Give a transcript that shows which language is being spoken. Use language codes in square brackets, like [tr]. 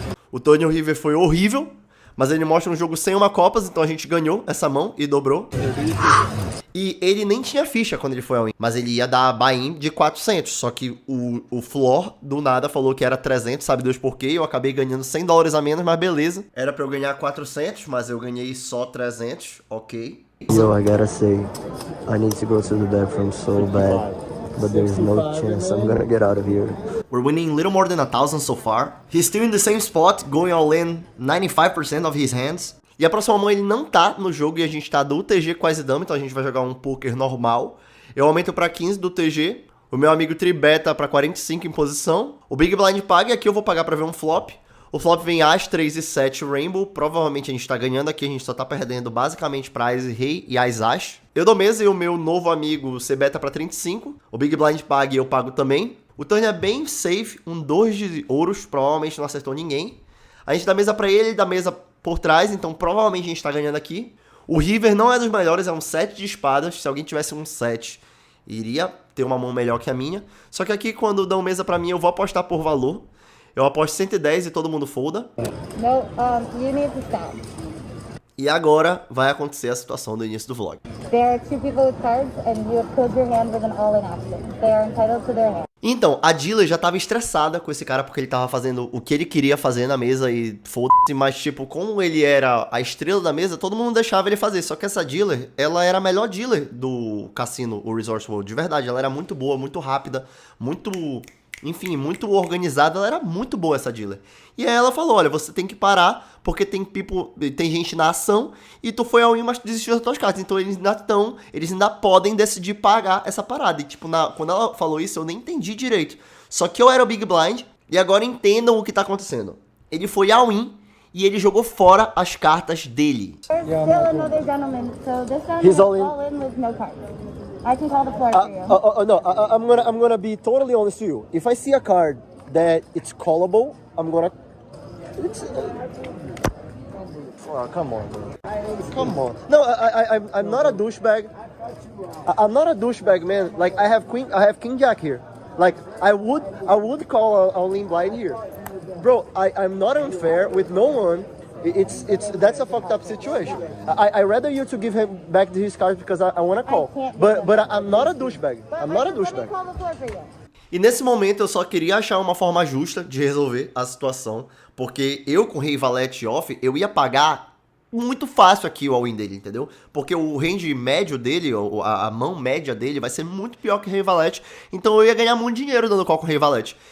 [pt] O Tony River foi horrível, mas ele mostra um jogo sem uma copas, então a gente ganhou essa mão e dobrou. E ele nem tinha ficha quando ele foi all-in, mas ele ia dar buy-in de 400, só que o floor do nada falou que era 300, sabe Deus por quê? Eu acabei ganhando $100 a menos, mas beleza. Era pra eu ganhar 400, mas eu ganhei só 300, ok. [en] Yo, I gotta say, I need to go to the bathroom so bad, but there's no chance I'm gonna get out of here. We're winning little more than 1,000 so far. He's still in the same spot, going all in 95% of his hands. [pt] E a próxima mão ele não tá no jogo e a gente tá do UTG quase dama, então a gente vai jogar um poker normal. Eu aumento pra 15 do UTG, o meu amigo tribeta pra 45 em posição. O Big Blind paga e aqui eu vou pagar pra ver um flop. O flop vem As, 3 e 7 Rainbow. Provavelmente a gente tá ganhando aqui, a gente só tá perdendo basicamente pra As Rei e As As. Eu dou mesa e o meu novo amigo C-Beta pra 35. O Big Blind paga e eu pago também. O turn é bem safe, um 2 de ouros, provavelmente não acertou ninguém. A gente dá mesa pra ele dá mesa por trás, então provavelmente a gente tá ganhando aqui. O River não é dos melhores, é um 7 de espadas. Se alguém tivesse um 7, iria ter uma mão melhor que a minha. Só que aqui quando dão mesa pra mim eu vou apostar por valor. Eu aposto 110 e todo mundo folda. [en] No, you need to stop. [pt] E agora vai acontecer a situação do início do vlog. [en] There are two people with cards and you have killed your hand with an all-in action. They are entitled to their hand. [pt] Então, a dealer já tava estressada com esse cara porque ele tava fazendo o que ele queria fazer na mesa e foda-se, mas tipo, como ele era a estrela da mesa, todo mundo deixava ele fazer. Só que essa dealer, ela era a melhor dealer do cassino, o Resource World, de verdade. Ela era muito boa, muito rápida, muito... Enfim, muito organizada, ela era muito boa essa dealer. E aí ela falou, olha, você tem que parar, porque tem gente na ação, e tu foi all-in, mas tu desistiu das tuas cartas. Então eles ainda podem decidir pagar essa parada. E tipo, quando ela falou isso, eu nem entendi direito. Só que eu era o Big Blind, e agora entendam o que tá acontecendo. Ele foi all-in, e ele jogou fora as cartas dele. [en] There's still another gentleman, so this gentleman He's is all in. all in with no cards. I can call the floor for you. No, I'm gonna be totally honest with you. If I see a card that it's callable, I'm gonna. Oh, come on, bro. Come on. No, I'm not a douchebag. I'm not a douchebag, man. Like I have King Jack here. Like I would call a lean blind here, bro. I'm not unfair with no one. That's a fucked up situation. I rather you to give him back his cards because I want to call. But I'm not a douchebag. I'm not a douchebag. [pt] E nesse momento eu só queria achar uma forma justa de resolver a situação, porque eu com Rei Valete off, eu ia pagar muito fácil aqui o all-in dele, entendeu? Porque o range médio dele, a mão média dele vai ser muito pior que Rei Valete, então eu ia ganhar muito dinheiro dando call com Rei Valete.